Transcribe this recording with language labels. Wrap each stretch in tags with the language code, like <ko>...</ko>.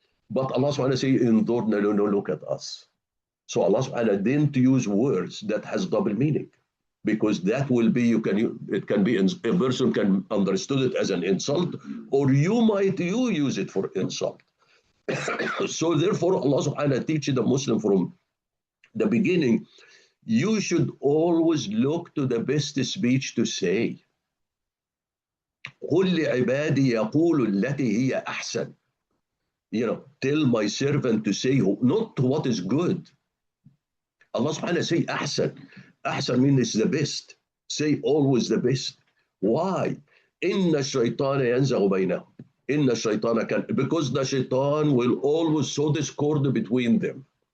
<en>But Allah subhanahu wa ta'ala say, no, look at us. So Allah subhanahu wa ta'ala didn't use words that has double meaning, because that will be, it can be, a person can understood it as an insult, or you use it for insult. So therefore Allah subhanahu wa ta'ala teaches the Muslim from the beginning, you should always look to the best speech to say.</en> <ar>قل لعبادي يقول التي هي أحسن.</ar> <en>Tell my servant to say not what is good. Allah subhanahu wa ta'ala say ahsan. Ahsan means it's the best. Say always the best. Why?</en> <ar>Inna shaytana yanzaghu baynahum. Inna shaytana</ar> <en>can, because the shaitan will always sow discord between them.</en>